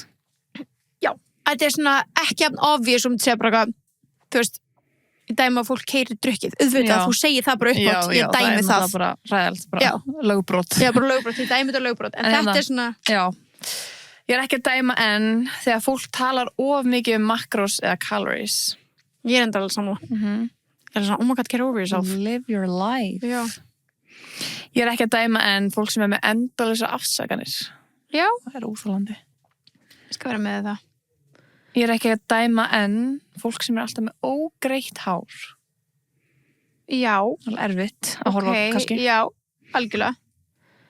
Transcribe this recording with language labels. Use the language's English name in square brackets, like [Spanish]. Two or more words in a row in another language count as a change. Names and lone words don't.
[Icelandic] Já, þetta er svona ekki jafn obvious um að segja bara eitthvað, þú veist, ég dæma að fólk keyrir drukkið, auðvitað, þú segir það bara upp átt, ég dæmi það. Já, það er bara ræðilegt, bara lögbrot. Já, bara lögbrot, ég dæmi þetta lögbrot, en þetta er svona... Já, ég er ekki að dæma en þegar fólk talar of mikið um macros eða calories. Ég er enda alveg samla. Ég er svona, [English] oh my god, get over yourself. Live your life. [Icelandic] Já. Ég er ekki að dæma en fólk sem er með endalausar afsakanir. Já. Það er óþolandi. Ég skal vera með það. Ég er ekki að dæma en fólk sem er alltaf með ógreitt hár. Já. Það er erfitt að horfa kannski.